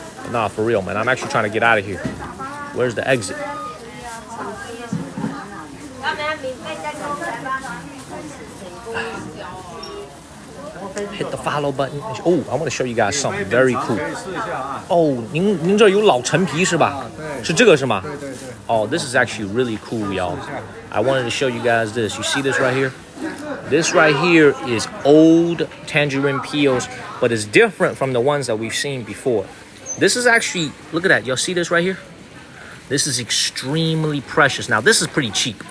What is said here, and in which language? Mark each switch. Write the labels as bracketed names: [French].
[English] Nah, for real, man. I'm actually trying to get out of here. Where's the exit? Hit the follow button. Oh, I want to show you guys something very cool. [Chinese] Oh, 您这有老陈皮是吧？是这个是吗？ [English] Oh, this is actually really cool, y'all. I wanted to show you guys this. You see this right here? This right here is old tangerine peels, but it's different from the ones that we've seen before. This is actually, look at that. Y'all see this right here? This is extremely precious. Now, this is pretty cheap.